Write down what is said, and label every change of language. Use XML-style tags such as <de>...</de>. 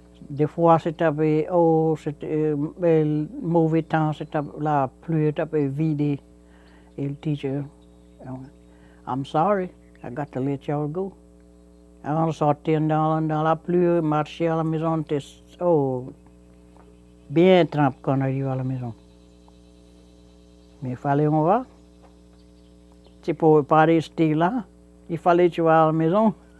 <fr>Des fois, c'était oh, c'était mauvais temps, c'était la pluie, c'était vidé. Et le</fr> <en>teacher, I'm sorry, I got to let y'all go.</en> <fr>On sortait dans la pluie, marcher à la maison, oh, bien trempé quand on arrive à la maison. Mais il fallait on va. Tu ne pouvais pas rester là. Il fallait que tu vas à la maison.</fr>